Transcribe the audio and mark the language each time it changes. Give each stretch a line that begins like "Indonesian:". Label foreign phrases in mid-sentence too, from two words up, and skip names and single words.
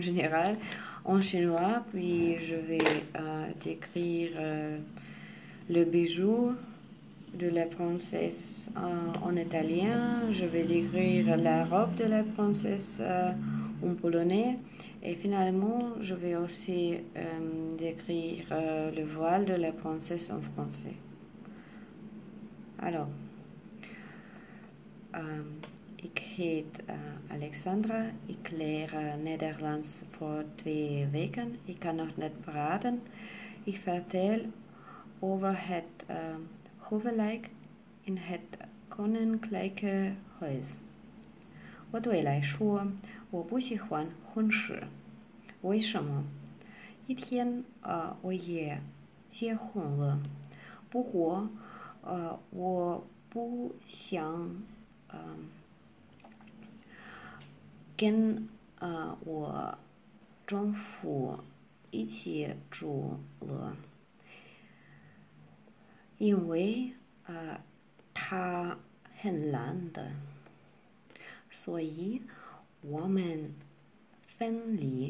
French: général en chinois, puis je vais décrire le bijou de la princesse en italien, je vais décrire la robe de la princesse en polonais, et finalement je vais aussi décrire le voile de la princesse en français. Alors,
Dutch: ik heet Alexandra, ik leer Nederlands voor 2 weken. Ik kan nog net praten. Ik vertel over het huwelijk in het koninklijke huis.
Chinese: 我对来说，我不喜欢婚事。为什么？一天我也结婚了，不过我不想跟我丈夫一起住了，因为他很懒的，所以我们分离。